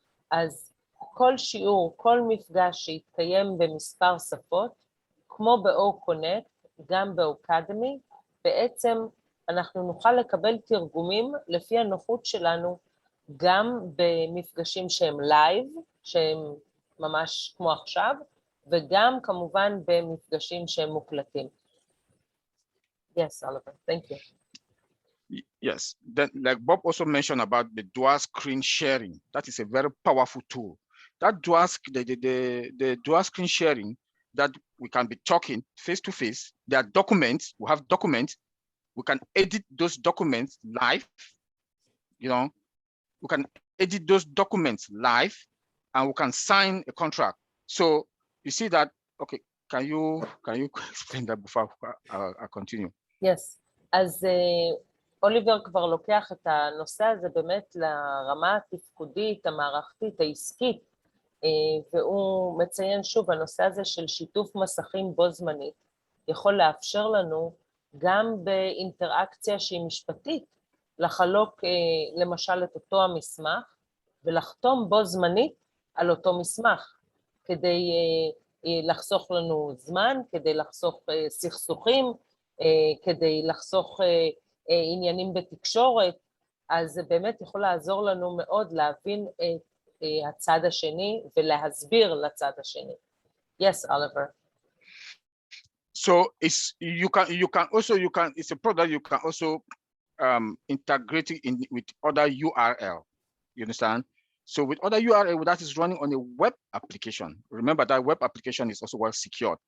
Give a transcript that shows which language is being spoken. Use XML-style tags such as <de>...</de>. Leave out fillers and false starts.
<he>אז כל שיעור, כל מפגש שיתקיים במספר שפות, כמו ב-OConnect, גם ב-Ocademy, בעצם אנחנו נוכל לקבל תרגומים לפי הנוחות שלנו, גם במפגשים שהם לייב, שהם ממש כמו עכשיו, וגם כמובן במפגשים שהם מוקלטים.</he> <en>Yes, Oliver, thank you. Yes, then like Bob also mentioned about the dual screen sharing. That is a very powerful tool. That the dual screen sharing, that we can be talking face to face. There are documents, we have documents, we can edit those documents live, we can edit those documents live, and we can sign a contract. So you see that, okay, can you explain that before I continue?</en> <he>Yes, אז אוליבר כבר לוקח את הנושא הזה באמת לרמה התפקודית, המערכתית, העסקית, והוא מציין שוב, הנושא הזה של שיתוף מסכים בו זמנית, יכול לאפשר לנו גם באינטראקציה שהיא משפטית, לחלוק למשל את אותו המסמך, ולחתום בו זמנית על אותו מסמך, כדי לחסוך לנו זמן, כדי לחסוך סכסוכים, כדי לחסוך עניינים בתקשורת, אז זה באמת יכול לעזור לנו מאוד להבין את הצד השני ולהסביר לצד השני.</he> <en>Yes, Oliver. So it's a product you can also integrate it in with other URL. You understand? So with other URL that is running on a web application. Remember that web application is also well secured.</en>